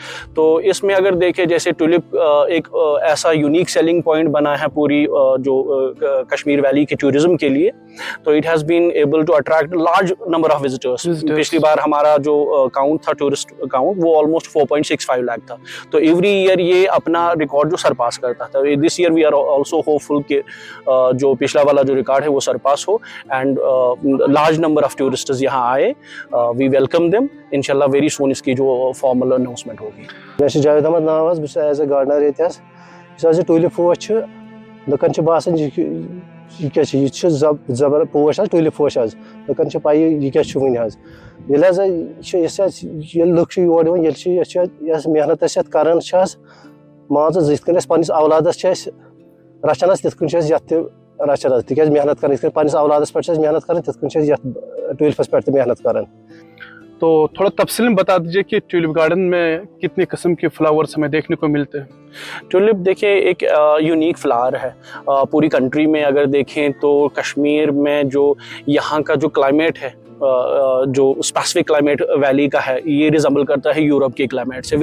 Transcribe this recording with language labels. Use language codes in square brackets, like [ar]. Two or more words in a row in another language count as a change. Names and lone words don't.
[hi] तो इसमें अगर देखें जैसे ट्यूलिप एक ऐसा [en] unique selling point [hi] बना है पूरी जो कश्मीर वैली के टूरिज्म के लिए। [en] तो it has been able to attract large number of visitors. [hi] पिछली बार हमारा जो काउंट था [en] tourist count [hi] वो ऑलमोस्ट 4.65 लाख था। तो [en] every year [hi] ये अपना रिकॉर्ड जो सरपास करता था। [en] this year we are also hopeful [hi] कि जो पिछला वाला जो रिकॉर्ड है वो सरपास हो [en] and large number of tourists [hi] यहाँ आए। [en] We welcome them. [hi] इंशाल्लाह [en] very soon [hi] इसकी जो [en] formal announcement [hi] होगी। [ks] मैं जावेद अहमद नाम बस [en] as a gardener [ks] ये ट्यूलिप पोश लुकन बासान यह जबर पोश ट्यूलिप पोश लुकन पाई यह वन लुक योर मेहनत करान मान जित पन्निस औलादस रचान तिथ रचान तिक मेहनत कर पन्निस औलादस पे मेहनत कर तिथ ट्यूलिपस पे मेहनत कर। [hi] तो थोड़ा तफसील में बता दीजिए कि ट्यूलिप गार्डन में कितने किस्म के फ्लावर्स हमें देखने को मिलते हैं। ट्यूलिप देखिए एक [en] unique flower [hi] है। पूरी कंट्री में अगर देखें तो कश्मीर में जो यहाँ का जो क्लाइमेट है जो [en] specific climate [hi] वैली का है ये रिजम्बल करता है यूरोप के क्लाइमेट से।